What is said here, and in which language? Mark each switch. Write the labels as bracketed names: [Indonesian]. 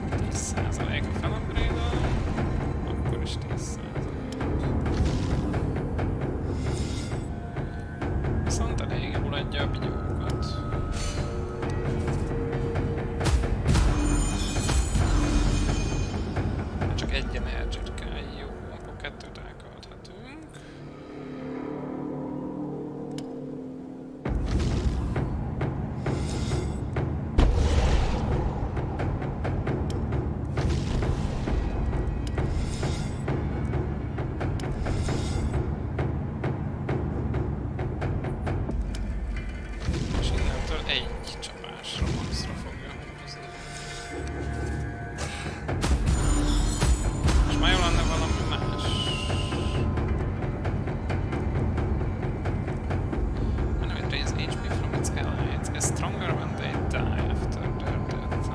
[Hungarian] 10% a felupgrade-al, akkor is 10%. Viszont elég jól adja a bigyókat. Csak egy energy-t kell, jó, akkor 2-t elkölthetünk. És innentől egy csapásra, maxra fogja húzni. És már jó lenne valami más. [English] When it drains HP from its allies, is stronger when they die after their death.